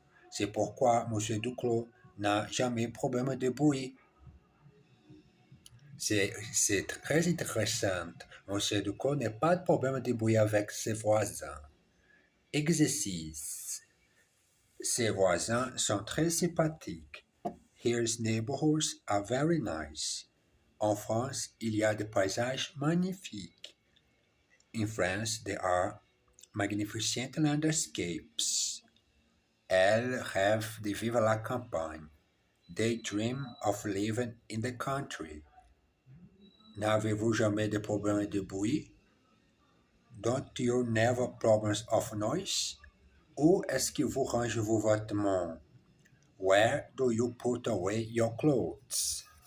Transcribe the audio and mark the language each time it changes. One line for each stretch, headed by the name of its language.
French: C'est pourquoi Monsieur Duclos n'a jamais problème de bruit. C'est très intéressant. Monsieur Duclos n'a pas de problème de bruit avec ses voisins. Exercice. Ses voisins sont très sympathiques.
English: His neighborhoods are very nice.
French: En France, il y a des paysages magnifiques.
English: In France, there are magnificent landscapes.
French: Elles rêvent de vivre à la campagne.
English: They dream of living in the country.
French: N'avez-vous jamais de problème de bruit?
English: Don't you never problems of noise?
French: Où est-ce que vous rangez vos vêtements?
English: Where do you put away your clothes?